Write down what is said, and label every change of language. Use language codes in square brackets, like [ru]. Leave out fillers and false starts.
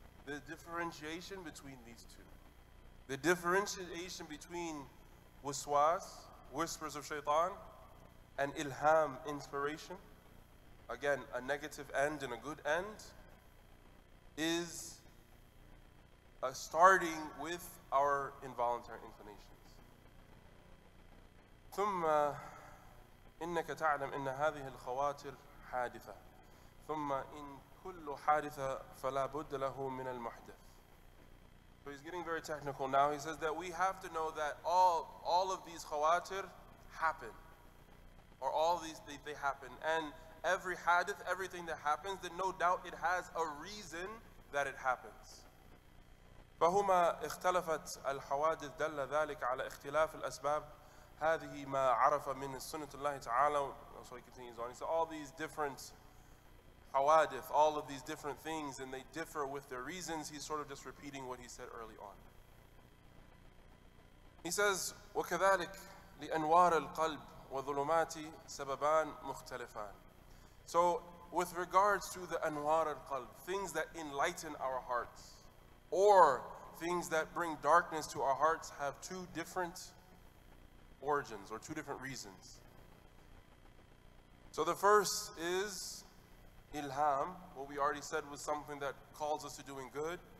[en] the differentiation between these two. The differentiation between waswas, whispers of shaitan, and ilham, inspiration, again, a negative end and a good end, is starting with our involuntary inclinations. [ar] ثم إنك تعلم إن هذه الخواطر حادثة ثم إن كل حادثة فلا بد له من المحدث. [en] So he's getting very technical now. He says that we have to know that all of these khawatir happen, or all of these they happen, and every hadith, everything that happens, then no doubt it has a reason that it happens. [ar] فهما اختلفت الحوادث دل ذلك على اختلاف الأسباب هذه ما عرف من سنة الله تعالى. [en] So he continues on. He said all these different hawadith, all of these different things, and they differ with their reasons. He's sort of just repeating what he said early on. He says, [ar] وكذلك لأنوار القلب وظلمات سببان مختلفان. [en] So with regards to the anwar al-qalb, things that enlighten our hearts, or things that bring darkness to our hearts, have two different origins or two different reasons. So the first is ilham, what we already said was something that calls us to doing good.